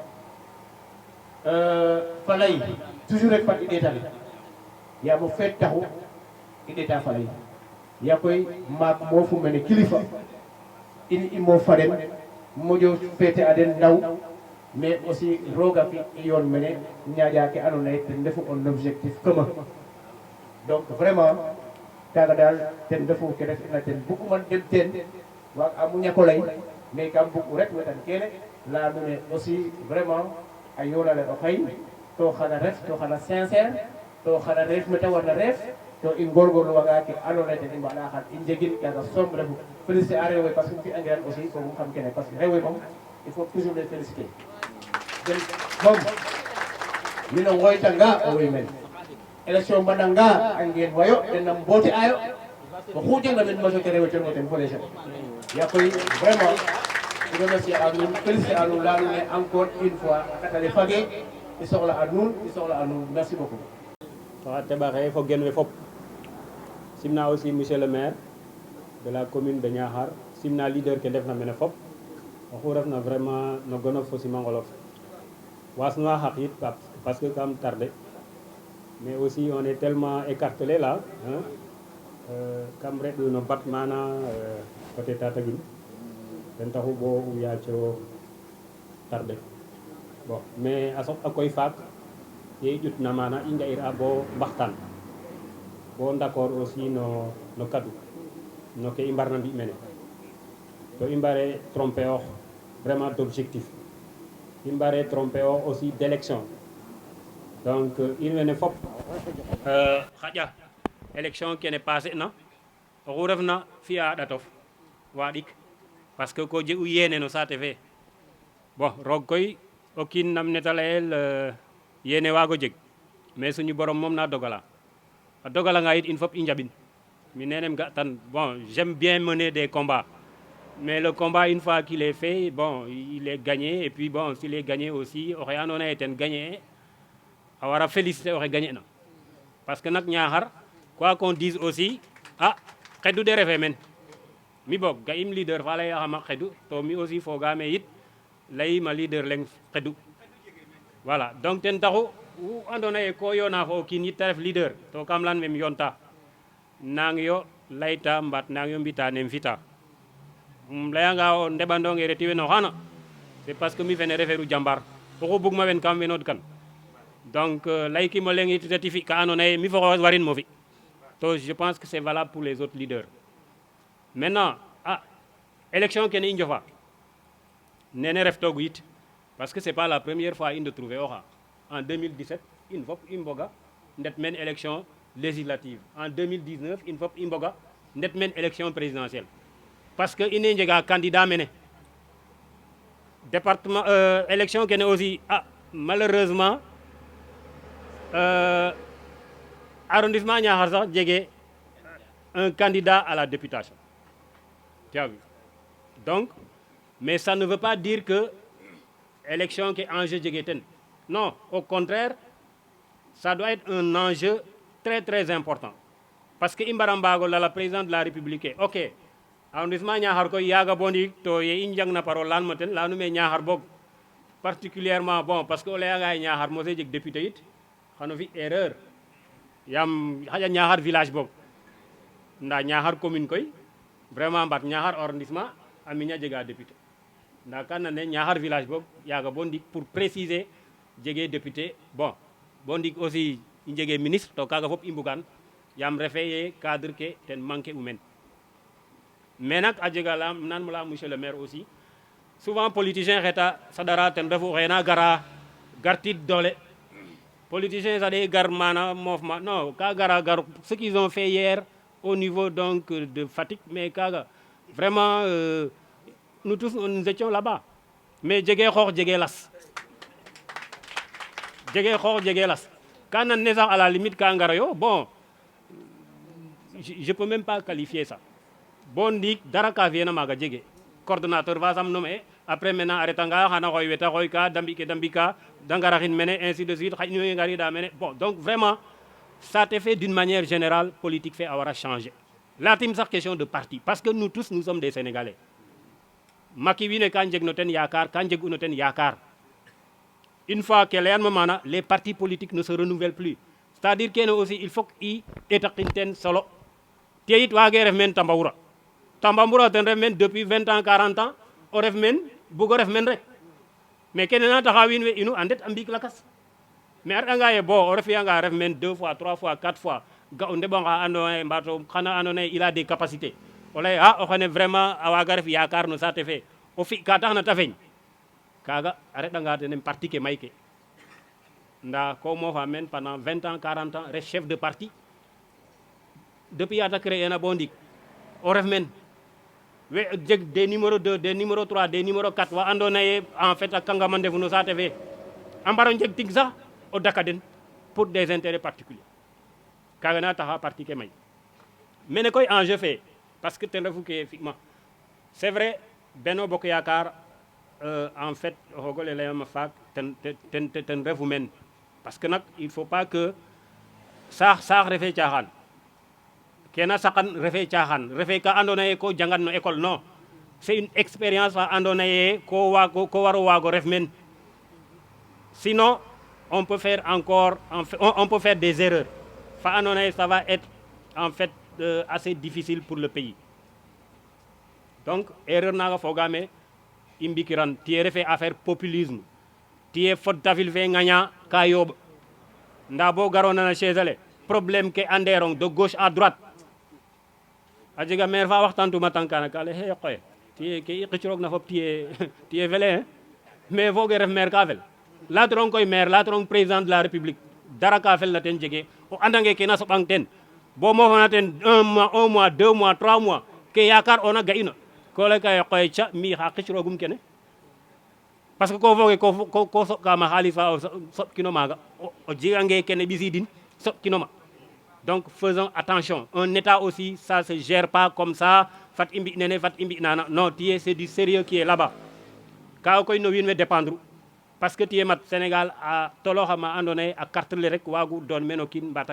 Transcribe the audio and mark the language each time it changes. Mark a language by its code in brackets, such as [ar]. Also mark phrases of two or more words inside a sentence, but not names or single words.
[srr] fa lay toujours rek fat i ɗeetan yaam o feet taxu i ɗeeta fa lay yaa koy maak moofu mene kilifa in i moof fa den moƴo feete a den ndaw [fr] mais aussi [srr] roga fi i yoon mene ñaaƴa ke andoona yee ten refu [fr] un objectif commun donc vraiment [srr] kaaga daal ten refu ke refna ten buguman dem teen waag a muñako lay mais kam bug rek wetan kene laya nuune [fr] aussi vraiment [srr] a yoolale o xay to xana ref to xana sincère to xana reef mete warna reef to i ngorngorluwanga ke andoona yee ten i mbaɗa xan i njegin kaaga soom refu félicité a rewe [fr] parce que [srr] fi'angiran aussi fogum xam kene [fr] parce que [srr] rewe moom [fr] il faut toujours les féliciter [srr] den moom mi no ngooytanga o way men élection mbaɗanga a ngeen wayo den na mboote ayo oxu jegna men majorité rewe ten ngo ten fo les yaa koy vraiment i remercier a nuun félicité a nuun laya nuun ne [fr] encore une fois [srr] a ƭatale fage i soxla a nuun [fr] merci beaucoup [srr] xa teɓaxe fo gen we fop simna [fr] aussi monsieur le maire de la commune de Niakhar [srr] simna leader ke ndefna mene fop oxu refna vraiment no gonof fo simangolof wasnuwa xaq yit [fr] parce que [srr] kam [fr] tardé mais aussi on est tellement écartelé là [srr] kam reɗ'u no bat mana [fr] côté Tataguine [srr] ten taxu bo yaaco [fr] tardé bon mais [srr] a soɓ'a koy faak ye i ƴutna mana i nga'ira bo mbaxtaan bo [fr] d'accord aussi [srr] no kadu no ke i mbarna mbi' mene to i mbare tromper ox [fr] vraiment d'objectif [srr] i mbare tromper ox [fr] aussi d'élection donc [srr] in wene fop xaƴa élection kene passer na oxu refna fi'a a ɗatof waaɗik [fr] parce que [srr] ko jeg'u yéene no saate fe bon roog koy o kiin nam neta layel yéene waago jeg mais suñu borom moom na dogala a dogalanga yit in fop i njaɓin mi nenem ga tan [fr] bon j'aime bien mener des combats mais le combat une fois qu'il est fait bon il est gagné et puis bon s'il est gagné aussi [srr] oxe andoona yee ten [fr] gagné [srr] a wara [fr] féliciter oxe gagné na parce que nak Niakhar quoi qu'on dise aussi xedu de [srr] refe men mi boog ga'im [fr] leader [srr] fa layaxama xedu to mi aussi fogaame yit layima leader leng xedu [fr] voilà donc [srr] ten taxu wu andoona yee ko yoona fo o kiin yit ta ref leader to kam lan mem yoonta nang yo layta mbat nang yo mbita nem fita layanga o ndeɓandonge reti weno xana [fr] c'est parce que [srr] mi fene referu jambar oxu bugma wen kam wenood kan donc laykimo leng yit reti fi ka andoona yee mi fo xooxes warin mo fi to [fr] je pense que c'est valable pour les autres leaders maintenant élection [srr] kene i njofa nene reftoogu yit [fr] parce que c'est pas la première fois in de trouver oxa en 2017 [srr] in fop i mboga ndet men [fr] élection législative en 2019 [srr] in fop i mboga ndet men [fr] élection présidentielle parce que [srr] ine njega [fr] candidat mene département élection kene aussi malheureusement arrondissement Niakhar [srr] sax jege [fr] un candidat à la députation tu as vu donc mais ça ne veut pas dire que élection ke enjeu [srr] jege ten [fr] non au contraire ça doit être un enjeu très très important parce que [srr] i mbara mbaago lala [fr] président de la république ok arrondissement Niakhar [srr] koy yaga bondi to ye i njangna parole lan mo ten leyanu me Niakhar boog [fr] particulièrement bon parce que [srr] o leyanga Niakhar mose jeg député it xano fi erreur yam xaƴa Niakhar village boog nda Niakhar commune koy vraiment mbat Niakhar arrondissement a miña jega député nda kan ne Niakhar village boog yaga bo ndik [fr] pour préciser [srr] jege député bon bo ndik aussi i njege ministre to kaga fop i mbugan yam refe ye cadre ke ten manquer u men mais nak a jega la nan mo la [fr] monsieur le maire aussi souvent politicien [srr] xeta sadara ten refu xena gara gartit dole politicien sade gar mana mouvement non ka gara gar [fr] ce qu'ils ont fait hier au niveau donc de Fatick mais [srr] kaga [fr] vraiment nous tous nous étions là-bas mais [srr] jege xoox jege las jege xoox jege las [fr] quand on est à la limite [srr] ka ngara yo bon [fr] je peux même pas qualifier ça bon [srr] ndik dara ka fiena maga jege coordonnateur va sam [fr] nommer après maintenant arrêta [srr] nga xana xoy weta xoy ka dambika dangaraxin mene [fr] ainsi de suite [srr] xay ñu ngari da mene [fr] bon donc vraiment ça te fait d'une manière générale politique fait avoir à changer [srr] latim sax [fr] question de parti parce que nous tous nous sommes des Sénégalais [srr] Macky wiin we ka njeg no ten yaakaar [fr] ka njeg no ten yaakaar une fois que leyan [srr] ma mana [fr] les partis politiques ne se renouvellent plus c'est-à-dire [srr] kene [fr] aussi il faut [srr] i etaqin ten solo te it wage ref men Tambamboura ten ref men [fr] depuis 20 ans 40 ans [srr] o ref men bugo ref men rek mais kene na taxa wiin we inu a ndet a mbiik lakas mais a re'anga ye bo o refiyanga ref men [fr] 2 fois 3 fois 4 fois [srr] ga o ndeɓonga andoona ye mbato xana andoona ye [fr] il a des capacités [srr] o lay o xene vraiment a waaga ref yaakaar no saate fe o fi ka taxna ta feñ kaga a reɗanga tenen parti ke may ke nda ko moofa men [fr] pendant 20 ans 40 ans [srr] ref [fr] chef de parti depuis [srr] ya ta créer na bo ndik o ref men we jeg [fr] des numéro 2 des numéro 3 des numéro 4 [srr] wa andoona ye [fr] en fait [srr] a kangama ndefu no saate fe a mbaro njeg tig sax o daka den [fr] pour des intérêts particuliers [srr] kaga na taxa parti ke may mene koy enjeu fe [fr] parce que [srr] ten refu ke fima [fr] c'est vrai Benno Bokk Yaakaar en fait [srr] o fogole leyama faak ten refu men [fr] parce que [srr] nak [fr] il faut pas que [srr] saax refe caaxaan kena saqan refe caaxaan refe ka andoona ye ko jangan no [fr] école non c'est une expérience [srr] fa andoona ye ko waro waago ref men [fr] sinon on peut faire encore on peut faire des erreurs fa andoona ye ça va être en fait assez difficile pour le pays donc erreur [srr] naga fogame i mbikiran tiye refe [fr] affaire populisme [srr] tiye fod tafil fe ŋaña ka yooɓ nda bo garona na chaise ale problème ke anderong [fr] de gauche à droite [srr] a jega maire fa waxtantuma tankana ka le he qoye tiye ke i qicroog na fop tiye fele mais foge ref maire ka fel latirong koy maire latirong [fr] président de la république [srr] dara ka fel na ten jege o andange ke na soɓang ten bo mofona ten [fr] 1 mois 2 mois 3 mois [srr] ke yaakaar ona ga'ino ko lay kay qoye ca mi xa qicroogum kene [fr] parce que [srr] ko foge ko soɓkama xaalis fa o soɓkino maaga o jegange kene ɓisidin soɓkino ma [fr] donc faisons attention un état aussi ça se gère pas comme ça [srr] fat i mbi nene fat i mbi nana non tiye [fr] c'est du sérieux qui est là-bas [srr] ka koy no wiin we [fr] dépendre parce que [srr] tiye mat Sénégal a toloxama andoona ye a carte le rek waagu doon men o kiin mbata